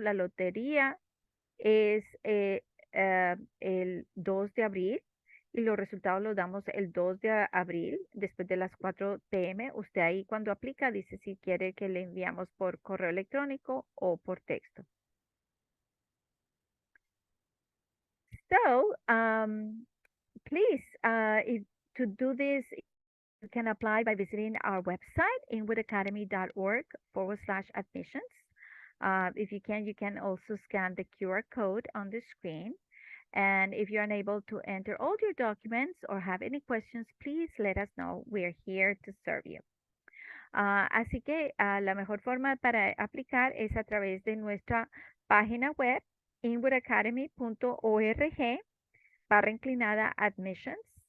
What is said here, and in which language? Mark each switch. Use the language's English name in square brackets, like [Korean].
[Spanish] La lotería es el 2 de abril y los resultados los damos el 2 de abril después de las 4 p.m. Usted ahí cuando aplica dice si quiere que le enviamos por correo electrónico o por texto. [English] So, please, to do this, you can apply by visiting our website, inwoodacademy.org/admissions. If you can also scan the QR code on the screen. And if you're unable to enter all your documents or have any questions, please let us know. We're here to serve you. [Spanish] Así que la mejor forma para aplicar es a través de nuestra página web, inwoodacademy.org/inclinada admissions.